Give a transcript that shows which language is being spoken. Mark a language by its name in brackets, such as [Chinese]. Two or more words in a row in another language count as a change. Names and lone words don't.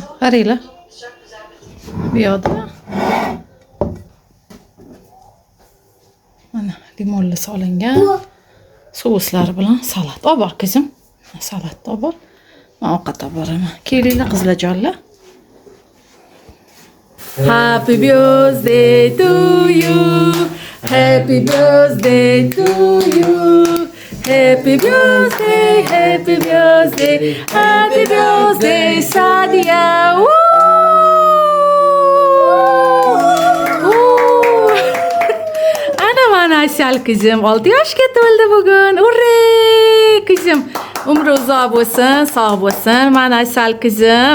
[Uzbek] Qaranglar. Bu yoqda mana limonli solingan souslar bilan salat. Olib bor qizim. Salatni olib bor. Men ovqat olib boraman. Kelinglar qizlarjonlar. [English] Happy birthday to you. Happy birthday to you. Happy birthday, happy birthday, happy birthday, Sadia. [Uzbek] Ana mana Aysal kızım 6 yoshga to'ldi bugun. Urre! Kızım, umri uzoq bo'lsin, sog' bo'lsin. Mana Aysal kızım.